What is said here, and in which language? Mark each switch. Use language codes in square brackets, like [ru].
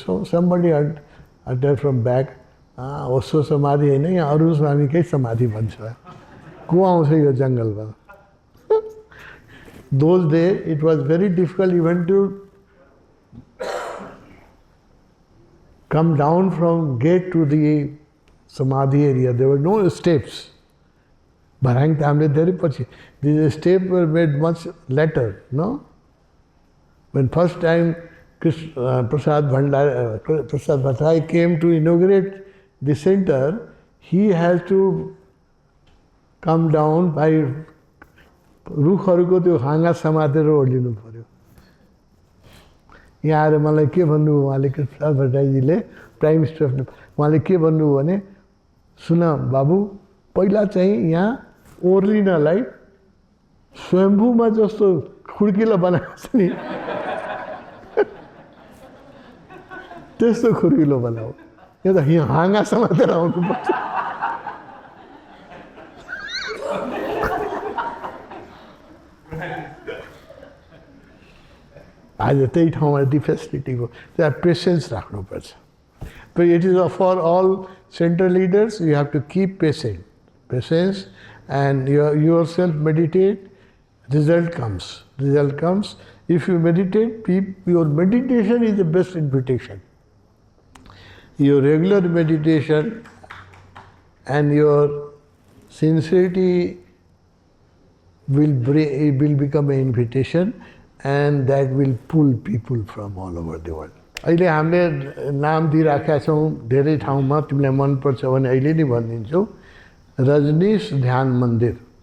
[en] So somebody uttered from back, [ne] Osho Samadhi होइन यहाँ अरुण स्वामीकै समाधि भन्छ को आउँछ यो जङ्गलमा. [en] Those days it was very difficult even to come down from gate to the Samadhi area. There were no steps. [ne] Bharang त हामीले धेरै पछि. [en] These steps were made much later, no? When first time Prasad Bhattai came to inaugurate the center, he has to come down by [ne] रुखहरूको त्यो हाँगा समातेर ओर्लिनु पर्यो. यहाँ आएर मलाई के भन्नुभयो उहाँले, Prasad भट्टराईजीले, prime minister of Nepal, उहाँले के भन्नुभयो भने, सुन बाबु, पहिला चाहिँ यहाँ ओर्लिनलाई स्वयम्भूमा जस्तो खुड्किलो बनाएको छ नि त्यस्तो खुड्किलो बनाऊ. यो त हाँगा समातेर आउनुपर्छ. आज त्यही ठाउँमा ती फेसिलिटीको त्यहाँ पेसेन्स राख्नुपर्छ. [en] But it is for all center leaders, you have to keep patience, and yourself meditate, result comes. If you meditate, your meditation is the best invitation. Your regular meditation and your sincerity will become an invitation, and that will pull people from all over the world. [ne] अहिले हामीले नाम दिइराखेका छौँ धेरै ठाउँमा, तिमीलाई मनपर्छ भने अहिले नै भनिदिन्छु, रजनीश ध्यान मन्दिर.